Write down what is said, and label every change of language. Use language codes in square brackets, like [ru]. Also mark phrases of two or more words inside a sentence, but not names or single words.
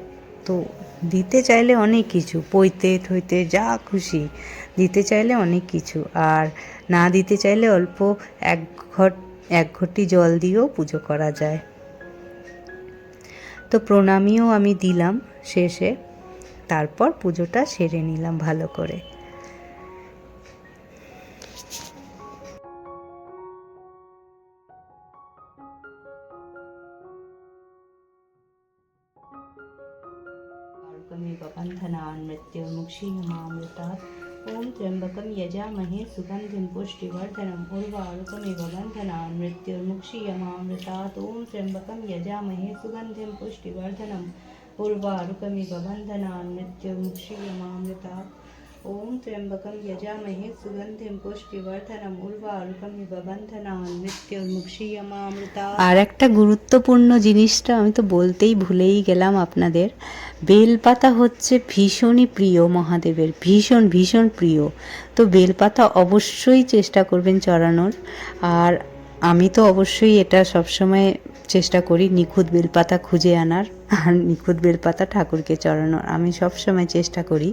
[bn] তো দিতে চাইলে অনেক কিছু, পৈতে থইতে যা খুশি দিতে চাইলে অনেক কিছু, আর না দিতে চাইলে অল্প এক ঘটি জল দিয়েও পুজো করা যায়। তো প্রণামীও আমি দিলাম শেষে, তারপর পুজোটা সেরে নিলাম ভালো করে। [sa] बन्धनान् मृत्युर्मुक्षीयमामृतात् ॐ त्र्यम्बकं यजामहे सुगन्धिं पुष्टिवर्धनम् उर्वारुकमिव बन्धनान् मृत्युर्मुक्षीयमामृतात् ॐ त्र्यम्बकं यजामहे सुगन्धिं पुष्टिवर्धनम् उर्वारुकमिव बन्धनान् मृत्युर्मुक्षीयमामृतात् ॐ त्र्यम्बकं यजामहे सुगन्धिं पुष्टिवर्धनम् उर्वारुकमिव बन्धनान् मृत्युर्मुक्षीयमामृतात्। [bn] আর একটা গুরুত্বপূর্ণ জিনিসটা আমি তো বলতেই ভুলেই গেলাম আপনাদের, বেলপাতা হচ্ছে ভীষণই প্রিয় মহাদেবের, ভীষণ ভীষণ প্রিয়। তো বেলপাতা অবশ্যই চেষ্টা করবেন চড়ানোর। আর আমি তো অবশ্যই এটা সবসময় চেষ্টা করি নিখুঁত বেলপাতা খুঁজে আনার, আর নিখুঁত বেলপাতা ঠাকুরকে চড়ানোর আমি সবসময় চেষ্টা করি।